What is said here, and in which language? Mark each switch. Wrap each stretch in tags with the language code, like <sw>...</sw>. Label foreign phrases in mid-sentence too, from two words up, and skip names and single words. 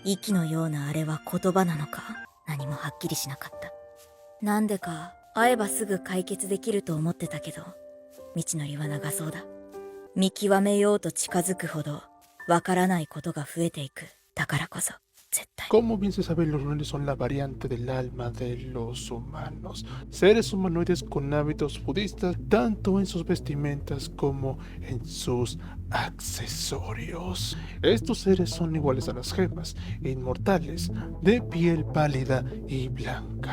<ja>息のようなあれは言葉なのか、何もはっきりしなかった。なんでか会えばすぐ解決できると思ってたけど、道のりは長そうだ。見極めようと近づくほどわからないことが増えていく。だからこそ絶対。</ja> <es>Como bien se sabe, los lunares son la variante del alma de los humanos, seres humanoides con hábitos budistas, tanto en sus vestimentas como en sus accesorios. Estos seres son iguales a las gemas, inmortales, de piel pálida y blanca.</es>